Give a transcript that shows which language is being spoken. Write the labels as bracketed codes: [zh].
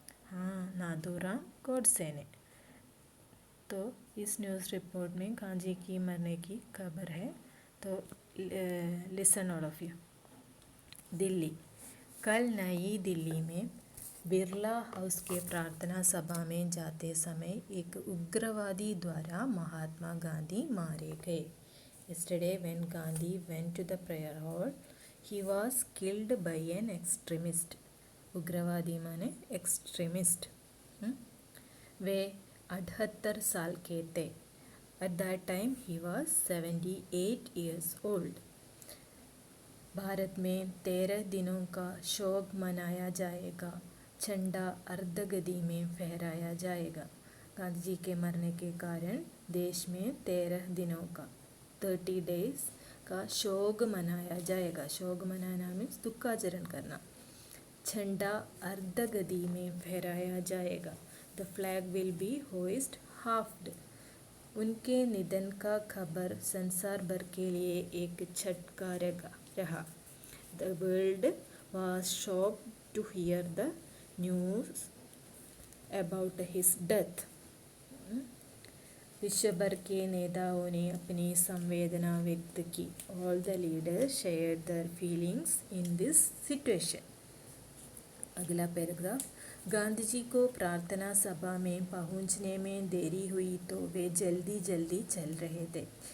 [hi] हाँ, नाथूराम गोडसे ने। तो इस न्यूज़ रिपोर्ट में गांधी की मरने की खबर है। [en] तो listen all of you. Delhi. [hi] कल नई दिल्ली में बिरला हाउस के प्रार्थना सभा में जाते समय एक उग्रवादी द्वारा महात्मा गांधी मारे गए। [en] Yesterday when Gandhi went to the prayer hall, he was killed by an extremist. [hi] उग्रवादी माने एक्सट्रीमिस्ट। वे 78 साल के थे। [en] At that time he was 78 years old. [hi] Bharat में 13 दिनों का शोक मनाया जाएगा। झंडा अर्धगति में फहराया जाएगा। गांधी जी के मरने के कारण देश में 13 दिनों का [en] 30 days [hi] का शोक मनाया जाएगा। शोक मनाना मीन्स दुखाचरण करना। झंडा अर्धगति में फहराया जाएगा। [en] The flag will be hoist halfed. [hi] उनके निधन का खबर संसार भर के लिए एक झटका रहा। [en] The world was shocked to hear the news about his death. [hi] विश्व भर के नेताओं ने अपनी संवेदना व्यक्त की। [en] All the leaders shared their feelings in this situation. [hi] अगला पैराग्राफ। गांधी जी को प्रार्थना सभा में पहुंचने में देरी हुई तो वे जल्दी जल्दी चल रहे थे।